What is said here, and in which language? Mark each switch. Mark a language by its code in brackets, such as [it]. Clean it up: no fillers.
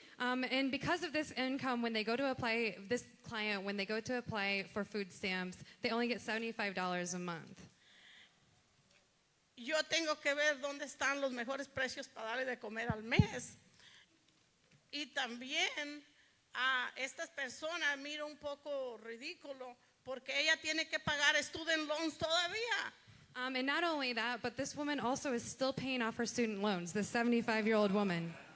[en] And because of this income, when they go to apply, this client, when they go to apply for food stamps, they only get $75 a month. [es] Yo tengo que ver dónde están los mejores precios para darle de comer al mes. Y también a estas personas miro un poco ridículo porque ella tiene que pagar student loans todavía. [en] And not only that, but this woman also is still paying off her student loans, this 75-year-old woman.